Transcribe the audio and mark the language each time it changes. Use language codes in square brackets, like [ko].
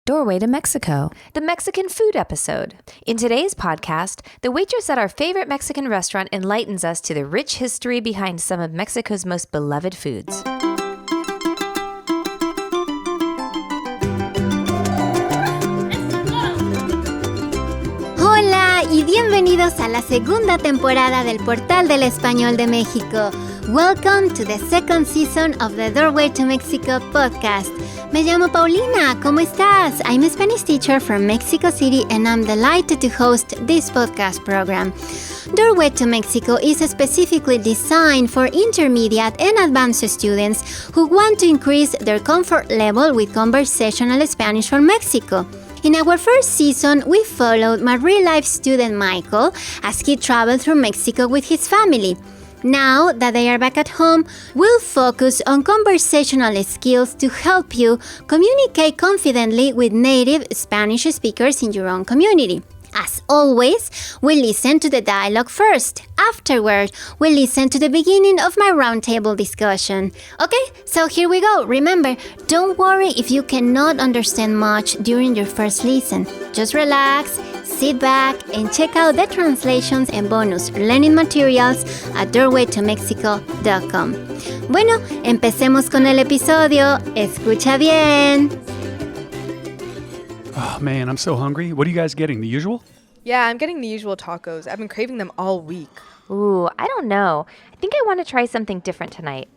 [en] Doorway to Mexico, the Mexican food episode. In today's podcast, the waitress at our favorite Mexican restaurant enlightens us to the rich history behind some of Mexico's most beloved foods. [es] Hola y bienvenidos a la segunda temporada del Portal del Español de México. [en] Welcome to the second season of the Doorway to Mexico podcast. [es] Me llamo Paulina, ¿cómo estás? [en] I'm a Spanish teacher from Mexico City and I'm delighted to host this podcast program. Doorway to Mexico is specifically designed for intermediate and advanced students who want to increase their comfort level with conversational Spanish from Mexico. In our first season, we followed my real-life student Michael as he traveled through Mexico with his family. Now that they are back at home, we'll focus on conversational skills to help you communicate confidently with native Spanish speakers in your own community. As always, we listen to the dialogue first. Afterward, we listen to the beginning of my roundtable discussion. Okay, so here we go. Remember, don't worry if you cannot understand much during your first listen. Just relax, sit back, and check out the translations and bonus learning materials at doorwaytomexico.com. [es] Bueno, empecemos con el episodio. Escucha bien. [en] Oh, man, I'm so hungry. What are you guys getting? The usual? Yeah, I'm getting the usual tacos. I've been craving them all week. Ooh, I don't know. I think I want to try something different tonight.